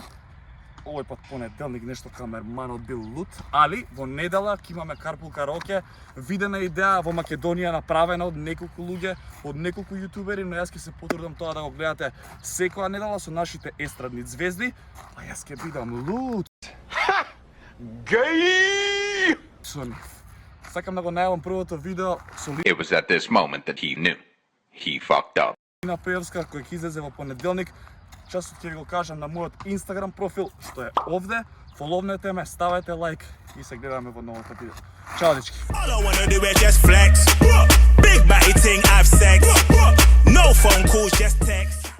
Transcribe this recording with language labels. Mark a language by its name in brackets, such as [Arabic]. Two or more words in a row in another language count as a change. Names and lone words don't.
[Macedonian] Овој пат понеделник нешто камерманот бил луд, али во недела ќе имаме Карпул Караоке, видена идеја во Македонија направена од неколку луѓе, од неколку јутубери, но јас ќе се потрудам тоа да го гледате секоја недела со нашите естрадни звезди, а јас ќе бидам луд. Gay! Сакам да го најавам првото видео со [English] It was at this moment that he knew. He fucked up. [Macedonian] Лина Пеевска, кој ќе излезе во понеделник. Часот ќе ви го кажам на мојот Instagram профил, што е овде. Фоловнете ме, ставајте лайк и се гледаме во новото видео. Чао, дечки! [English] All I wanna do is just flex. Big batty ting, have sex. No phone calls, just text.